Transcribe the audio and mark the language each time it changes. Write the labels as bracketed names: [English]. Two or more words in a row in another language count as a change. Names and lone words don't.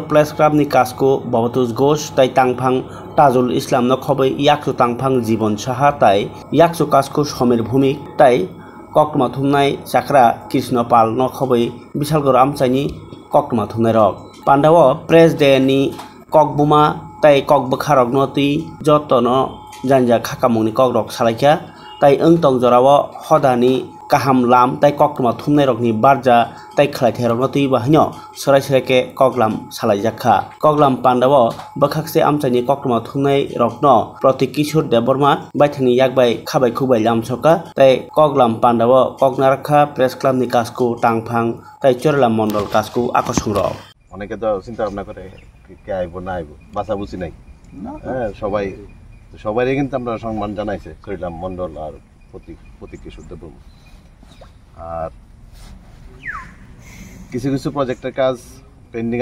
[Kok Borok] प्रेस क्लाबनि कासको बबतुस घोष ताई तांफां ताजुल इस्लाम नखबै याक्सु तांफां जीवन साहा ताई याक्सु कासको समीर भूमिक ताई कक्टमा थुमनाय चाक्रा कृष्ण पाल नखबै विशालगढ़ आमचाइनि कक्टमा थुमनाय रक पान्डाव प्रेस डे नि ककबुमा ताई ककबखारक नति जतन जान्जा खाकामुंनि ककरक सालायखा ताई ओंतं जराव हदानि kaham lam tai kokma thumnai rokni barja tai khlaithai rok notui bahino sorai sereke koklam salaijakha koklam pandawo bakhakse amchaini kokma thumnai rokno protik kishor deborma baithani yakbai khabai khubai lamsoka tai koklam pandawo koknarakha press club ni kasko tangphang tai chorla mondol kasko akosung rok [Bangla] অনেকে তো চিন্তা ভাবনা করে কে আইব না আইব বাসা বুঝি নাই সবাই সবারই কিন্তু আমরা সম্মান জানাইছে চরিলাম মন্ডল আর প্রতীক কিশোর দেববর্মা আর কিছু কিছু প্রজেক্টের কাজ পেন্ডিং